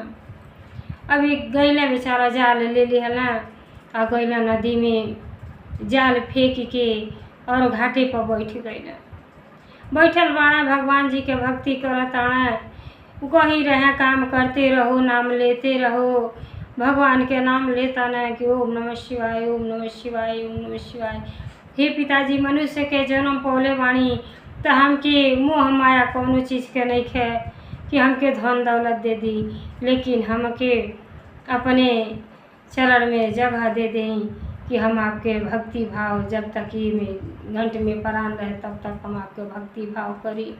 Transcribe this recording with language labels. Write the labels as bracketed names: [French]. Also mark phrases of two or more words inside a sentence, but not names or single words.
[Bhojpuri] अभी गैले बेचारा जाल ले लिहला आ गैला नदी में जाल फेंक के और घाटे पर बैठ गए। बैठल बाड़ा भगवान जी के भक्ति करत आना। कहीं रहे काम करते रहो, नाम लेते रहो, भगवान के नाम लेता ना कि [Sanskrit] ओम नमः शिवाय, ओम नमः शिवाय, ओम नमः शिवाय। [Bhojpuri] हे पिताजी, मनुष्य के जन्म पौले बाणी तो हमके मोह माया कौनो चीज़ के नहीं खे कि हमके धन दौलत दे दी, लेकिन हमके अपने चरण में जगह दे दें कि हम आपके भक्ति भाव जब तक ये में घंट में प्राण रहे तब तक हम आपके भक्ति भाव करी।